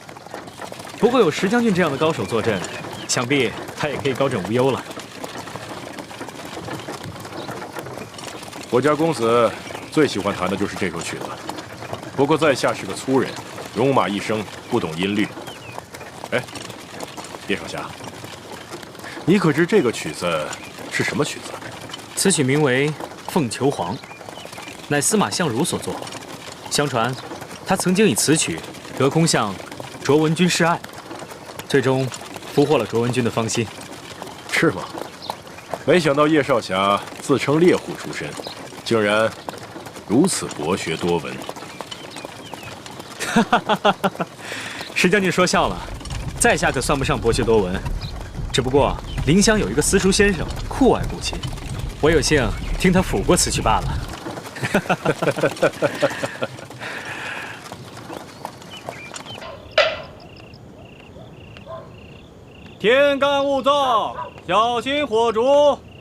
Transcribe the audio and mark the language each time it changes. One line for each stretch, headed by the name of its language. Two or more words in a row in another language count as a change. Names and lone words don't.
Chinese: 不过有石将軍這樣的高手坐鎮，想必他也可以高枕無憂了。我家公子最喜歡彈的就是這首曲子，不過在下是個粗人，戎馬一生，不懂音律。哎，葉少俠，你可知這個曲子是什麼曲子？此曲名為《鳳求凰》，乃司馬相如所作。相傳，他曾經以此曲得空向卓文君示愛，最終俘獲了卓文君的芳心。是嗎？沒想到葉少俠自稱獵戶出身，竟然如此博學多聞。石將軍說笑了，在下可算不上博學多聞，只不過臨湘有一個私塾先生酷愛古琴，我有幸聽他撫過此曲罷了。天干物燥，小心火燭。